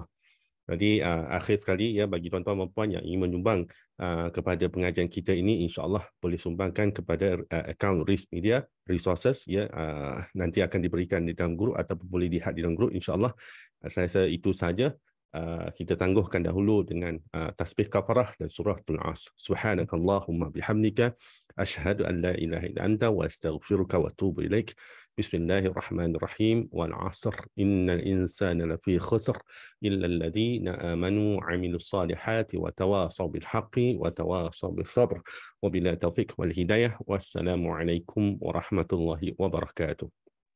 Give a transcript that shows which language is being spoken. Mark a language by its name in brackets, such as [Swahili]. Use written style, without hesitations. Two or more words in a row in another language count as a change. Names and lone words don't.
[Malay] Jadi akhir sekali, bagi tuan-tuan dan puan yang ingin menyumbang kepada pengajian kita ini, insya-Allah boleh sumbangkan kepada akaun Risk Media Resources, nanti akan diberikan di dalam grup ataupun boleh lihat di dalam grup, insya-Allah. Saya rasa itu saja. Kita tangguhkan dahulu dengan tasbih kafarah dan suratul As. [Arabic] سبحانك اللهم بحمدك أشهد أن لا إله إلا أنت وأستغفرك وأتوب إليك. بسم الله الرحمن الرحيم. والعصر إن الإنسان لفي خسر إلا الذين آمنوا عملوا الصالحات وتواصوا بالحق وتواصوا بالصبر. وبالله التوفيق والهداية. والسلام عليكم ورحمة الله وبركاته.